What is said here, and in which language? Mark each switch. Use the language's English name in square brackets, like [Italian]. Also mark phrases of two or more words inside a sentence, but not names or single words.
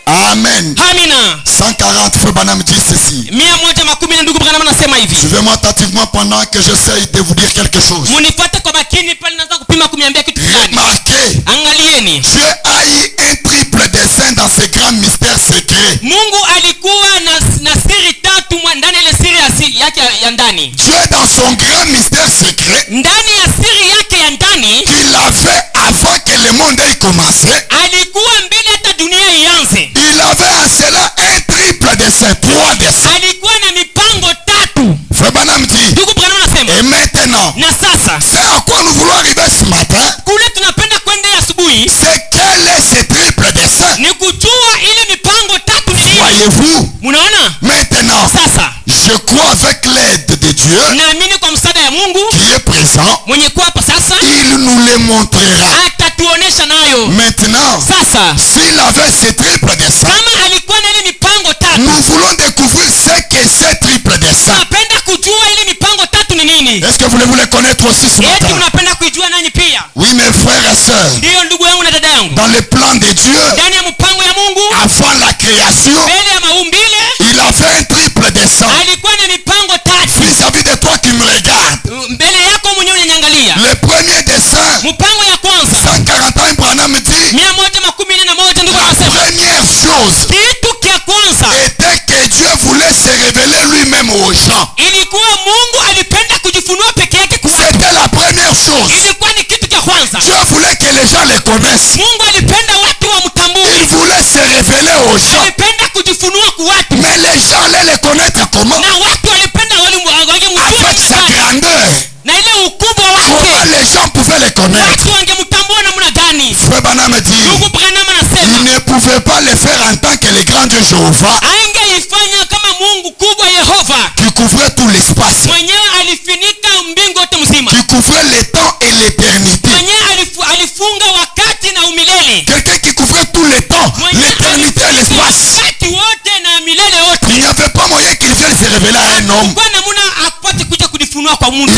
[French] Amen. [Swahili] Amina. [French] 140, Frère Branham dit ceci. [Swahili] 110 ndugu Branham anasema hivi. [French] Suivez-moi attentivement pendant que j'essaye de vous dire quelque chose. [Swahili] Munifuate kwa makini pale naanza kupima kuniambia kitu fulani. [French] Remarquez. [Swahili] Angalieni. [French] Dieu a eu un triple dessein dans ce grand mystère secret. [Swahili] Mungu alikuwa na siri tatu ndani ile siri yake ya ndani. [French] Dieu dans son grand mystère secret. [Swahili] Ndani ya siri yake ya ndani. [French] Qu'il a fait avant que le monde ait commencé. [Swahili] Alikuwa mbele hata dunia ianze. [French] Il avait à cela un triple dessein, 3 desseins. [Swahili] Alikuwa na mipango tatu. [French] Frère Branham dit. [Swahili] Ndugu Branham anasema. [French] Et maintenant. [Swahili] Na sasa. [French] C'est à quoi nous voulons arriver ce matin. [Swahili] Kule tunapenda kwenda asubuhi. [French] C'est quel est ce triple dessein. [Swahili] Ni kujua ile mipango tatu ni nini. [French] Voyez-vous. [Swahili] Munaona? [French] Maintenant. [Swahili] Sasa. [French] Je crois avec l'aide de Dieu. [Swahili] Naamini kwa msaada ya Mungu. [French] Qui est présent. [Swahili] Mwenye kuwa hapa sasa. [French] Il nous le montrera. [Swahili] Atatuonesha nayo. [French] Maintenant. [Swahili] Sasa. [French] S'il avait ce triple dessein. [Swahili] Kama alikuwa na ile mipango tatu. [French] Nous voulons découvrir ce que c'est triple dessein. [Swahili] Tunapenda kujua ile mipango tatu ni nini. [French] Est-ce que voulez-vous les connaître aussi ce matin? [Swahili] Eti unapenda kujua nani pia? [French] Oui, mes frères et sœurs. [Swahili] Ndio ndugu yangu na dada yangu. [French] Dans le plan de Dieu. [Swahili] Ndani ya mpango ya Mungu. [French] Avant la création. [Swahili] Mbele ya maumbile. [French] Il avait un triple dessein. [Swahili] Alikuwa na mipango tatu. [French] Vis-à-vis de toi qui me regarde. [Swahili] Mbele yako mwenyewe unaniangalia. [French] Le premier dessein. [Swahili] Mpango ya kwanza. [French] 141 Branham dit. [Swahili] 141 ndugu anasema. [French] La première chose. [Swahili] Kitu kia kwanza. [French] Était que Dieu voulait se révéler lui-même aux gens. [Swahili] Ilikuwa Mungu alipenda kujifunua peke yake kwa watu. [French] C'était la première chose. [Swahili] Ilikuwa ni kitu kia kwanza. [French] Dieu voulait que les gens le connaissent. [Swahili] Mungu alipenda watu wamtambue. [French] Il voulait se révéler aux gens. [Swahili] Alipenda kujifunua kwa watu. [French] Mais les gens allaient le connaître comment? [Swahili] Na watu walipenda [French] avec sa grandeur. [Swahili] Na ile ukubwa wake. [French] Comment les gens pouvaient le connaître? [Swahili] Watu wangemtambua namna gani? [French] Frère Branham dit. [Swahili] Ndugu Branham anasema. [French] Il ne pouvait pas le faire en tant que le grand Dieu Jéhovah. [Swahili] Angeifanya kama Mungu kubwa Yehova. [French] Qui couvrait tout l'espace. [Swahili] Mwenyewe alifunika mbingu yote mzima. [French] Qui couvrait le temps et l'éternité. [Swahili] Mwenyewe alifunga wakati na umilele. [French] Quelqu'un qui couvrait tout le temps, l'éternité et l'espace. [Swahili] Wakati wote na milele yote. [French] Il n'y avait pas moyen qu'il vienne se révéler à un homme. [Swahili] Kwa namna apate kuja kujifunua kwa Mungu.